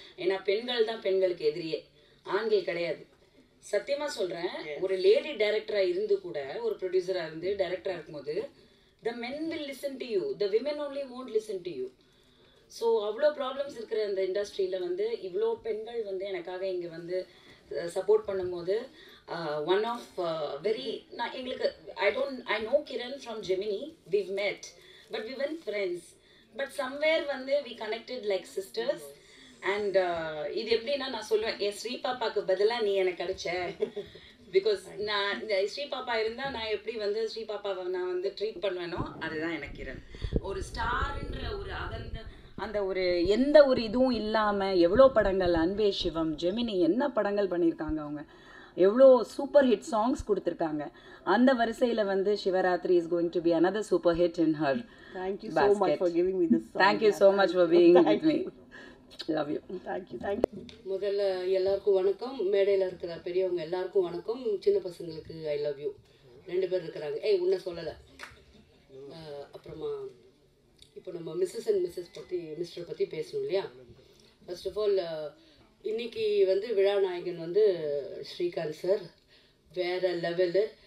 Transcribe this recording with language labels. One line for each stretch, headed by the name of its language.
Tamil: ஏன்னா பெண்கள் தான் பெண்களுக்கு எதிரியே, ஆண்கள் கிடையாது. சத்தியமாக சொல்கிறேன், ஒரு லேடி டைரக்டராக இருந்து கூட, ஒரு ப்ரொடியூசராக இருந்து டைரக்டராக இருக்கும்போது the men will listen to you, the women only won't listen to you. So அவ்வளோ ப்ராப்ளம்ஸ் இருக்கிற அந்த இண்டஸ்ட்ரியில் வந்து இவ்வளோ பெண்கள் வந்து எனக்காக இங்கே வந்து சப்போர்ட் பண்ணும்போது ஒன் ஆஃப் வெரி நான் எங்களுக்கு I know Kiran from Gemini, we've met but we weren't friends, but somewhere வந்து we connected like sisters. And இது எப்படின்னா நான் சொல்லுவேன், என் ஸ்ரீ பாப்பாவுக்கு பதிலாக நீ எனக்கு கிடைச்ச, பிகாஸ் நான் இந்த ஸ்ரீ பாப்பா இருந்தால் நான் எப்படி வந்து ஸ்ரீ பாப்பாவை நான் வந்து ட்ரீட் பண்ணுவேனோ அதுதான் எனக்கு கிரண். ஒரு ஸ்டார்ன்ற ஒரு அந்த ஒரு எந்த ஒரு இதுவும் இல்லாமல் எவ்வளோ படங்கள், அன்பே சிவம், ஜெமினி என்ன படங்கள் பண்ணியிருக்காங்க, அவங்க எவ்வளோ சூப்பர் ஹிட் சாங்ஸ் கொடுத்துருக்காங்க.
English: அந்த வரிசையில் வந்து Shivaratri is going to be another super hit in her. Thank you so much for giving me this song. Thank you so much for being with me. Love you. Thank you.
Tamil: முதல்ல எல்லாருக்கும் வணக்கம், மேடையில் இருக்கிற பெரியவங்க எல்லாருக்கும் வணக்கம், சின்ன பசங்களுக்கு ஐ லவ் யூ. 2 பேர் இருக்கிறாங்க, உன்னை சொல்லலை. அப்புறமா இப்போ நம்ம மிஸ்ஸஸ் அண்ட் மிஸ்டர் பற்றி பேசணும் இல்லையா. ஃபர்ஸ்ட் ஆஃப் ஆல் இன்னைக்கு வந்து விழாநாயகன் வந்து ஸ்ரீகாந்த் சார் வேறு லெவலு.